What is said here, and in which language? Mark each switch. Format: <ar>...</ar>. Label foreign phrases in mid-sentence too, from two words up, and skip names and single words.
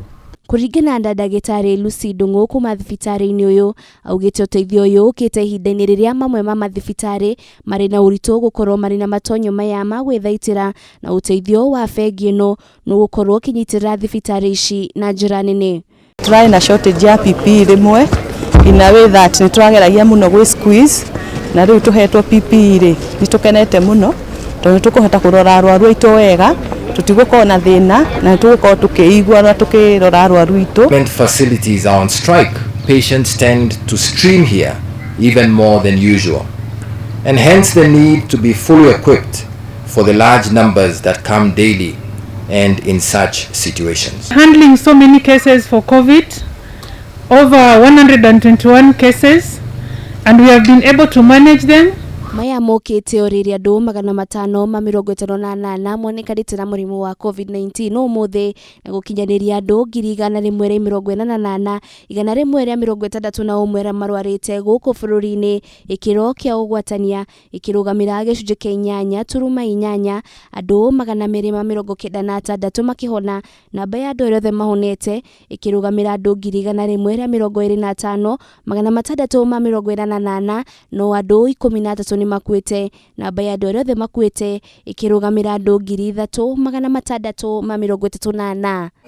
<ki>Kuringana na Dagitari Lucy Ndungu kuma thibitari-ini uyu augite uteithio uyu ukite ihinda-ini riria mamwe ma mathibitari mari na uritu gukorwo mari na matonyo maya ma gwithaitira na uteithio wa Bengi ino no gukorwo kinyitirira thibitari ici na njira nene. Try na shortage ya PPE rimwe</ki> <en>in a way that</en> <ki>ni twageragia muno gwi squeeze na riu tuhetwo PPE ri ni tukenete muno tondu tukuhota kurora arwaru aitu wega tutigukorwo na thina na tugukorwo tukiigua na tukirora arwaru aitu.</ki> <en>Facilities are on strike. Patients tend to stream here even more than usual and hence the need to be fully equipped for the large numbers that come daily and in such situations. Handling so many cases for COVID, over 121 cases, and we have been able to manage them.</en> <ki>Maya mokite oriri andu 558 monekanite na murimu wa COVID-19 umuthi na gukinyaniria andu 148 161 marwarite guku bururi-ini ikiro kia ugwatania ikirugamira gicunji kia 8.8 andu 296 makihona namba ya andu othe mahonete ikirugamira andu 125 628 no andu 13 ni makuite namba ya andu othe makuite ikirugamira andu 3,638.</ki>